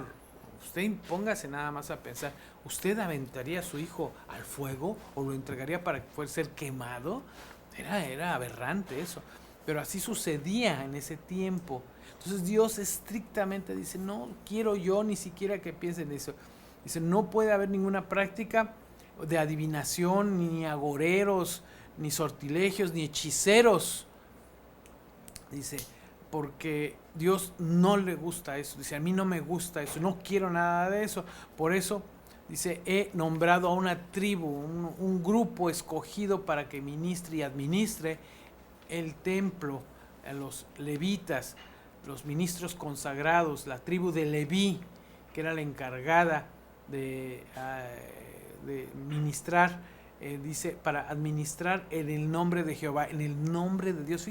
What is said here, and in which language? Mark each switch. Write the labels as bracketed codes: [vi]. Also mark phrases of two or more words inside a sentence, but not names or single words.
[es] Usted póngase nada más a pensar, ¿usted aventaría a su hijo al fuego o lo entregaría para que fuera ser quemado? Era aberrante eso, pero así sucedía en ese tiempo. Entonces Dios estrictamente dice, no quiero yo ni siquiera que piensen eso. Dice, no puede haber ninguna práctica de adivinación, ni agoreros, ni sortilegios, ni hechiceros. Dice, porque Dios no le gusta eso. Dice, a mí no me gusta eso, no quiero nada de eso. Por eso, dice, he nombrado a una tribu, un grupo escogido para que ministre y administre el templo, a los levitas, los ministros consagrados, la tribu de Leví, que era la encargada de ministrar, dice, para administrar en el nombre de Jehová, en el nombre de Dios.